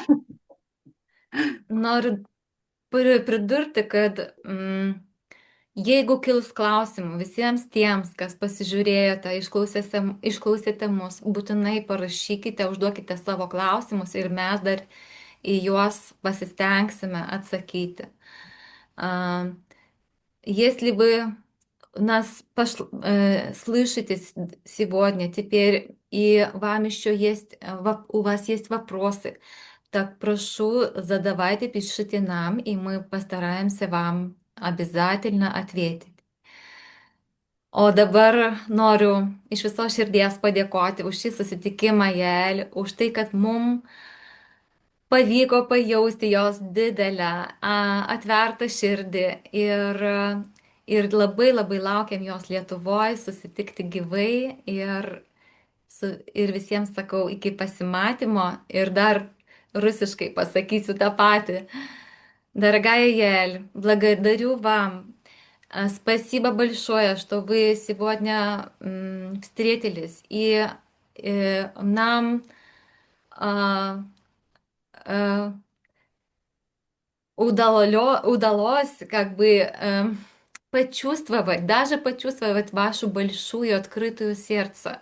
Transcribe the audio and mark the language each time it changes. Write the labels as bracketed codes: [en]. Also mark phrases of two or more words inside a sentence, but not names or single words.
[lt] Noriu pridurti, kad jeigu kils klausimų visiems tiems, kas pasižiūrėjote, išklausėte mus, būtinai parašykite, užduokite savo klausimus ir mes dar į juos pasistengсime отсакити. [ru] Если вы нас слышите сегодня, теперь и вам еще есть, у вас есть вопросы, так прошу, задавайте, пишите нам, и мы постараемся вам обязательно ответить. [lt] O dabar noriu iš viso širdies padėkoti už šį susitikimą, Jael, už tai, kad mums pavyko pajausti jos didelę, atvertą širdį ir labai labai laukiam jos Lietuvoje susitikti gyvai ir visiems sakau iki pasimatymo ir dar rusiškai pasakysiu tą patį. [ru] Дорогая Яэль, благодарю вам. Спасибо большое, что вы сегодня встретились, и нам удалось как бы почувствовать, даже почувствовать вашу большую открытую сердце.